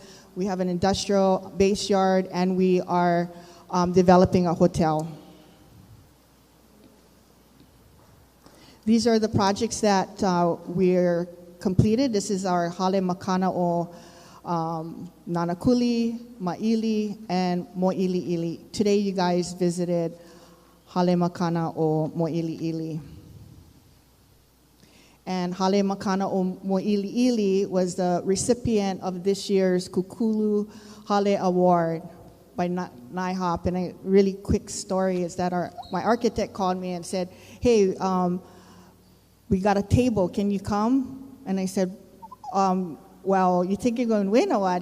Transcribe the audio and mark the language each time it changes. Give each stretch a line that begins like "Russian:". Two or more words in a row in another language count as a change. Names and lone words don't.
English: We have an industrial base yard, and we are developing a hotel. These are the projects that we're completed. This is our Hale Makana o Nanakuli, Ma'ili, and Mo'ili'ili. Today you guys visited Hale Makana o Mo'ili'ili. And Hale Makana o Mo'ili'ili was the recipient of this year's Kukulu Hale Award by NIHOP. And a really quick story is that my architect called me and said, hey, we got a table, can you come? And I said, well, you think you're going to win or what?